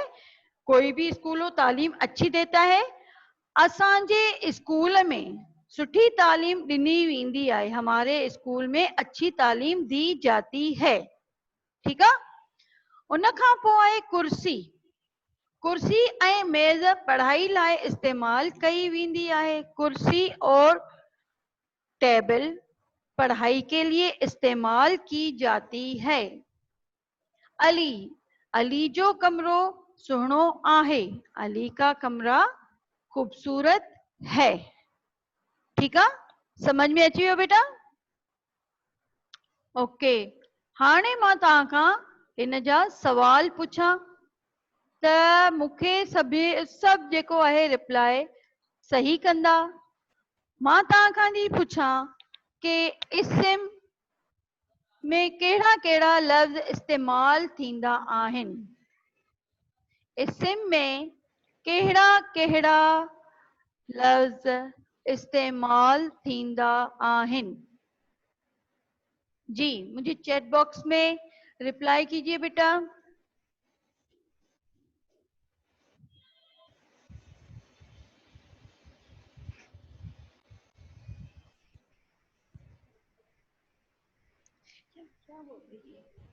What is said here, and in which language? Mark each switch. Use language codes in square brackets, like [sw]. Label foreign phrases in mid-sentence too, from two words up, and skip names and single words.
[ur] کوئی بھی اسکول ہو تعلیم اچھی دیتا ہے. [sd] اساں جے اسکول میں سٹھی تعلیم ڈنی ویندی آئے. [ur] ہمارے اسکول میں اچھی تعلیم دی جاتی ہے. ٹھیک ہے. [sd] ان کھاں پوءِ آئے کرسی. کرسی ऐं मेज़ पढ़ाई लाइ इस्तेमाल कई वेंदी आहे. [ur] کرسی اور ٹیبل پڑھائی کے لیے استعمال کی جاتی ہے. [sd] अली. अली जो कमरो सुहिणो आहे. [ur] علی کا کمرہ خوبصورت ہے. ٹھیک ہے. [sd] समझ में अची वियो बेटा. ओके. हाणे मां तव्हां खां इन जा सवाल पुछां त मूंखे सभु जेको आहे रिप्लाई सही कंदा. मां तव्हां खां थी पुछां कि इस्म में कहिड़ा कहिड़ा लफ़्ज़ इस्तेमाल थींदा आहिनि. इस्म में कहिड़ा कहिड़ा लफ़्ज़ इस्तेमाल थींदा आहिनि. [ur] جی مجھے [en] chat box [ur] میں ریپلائی کیجیے بیٹا. کیا بول رہی ہے.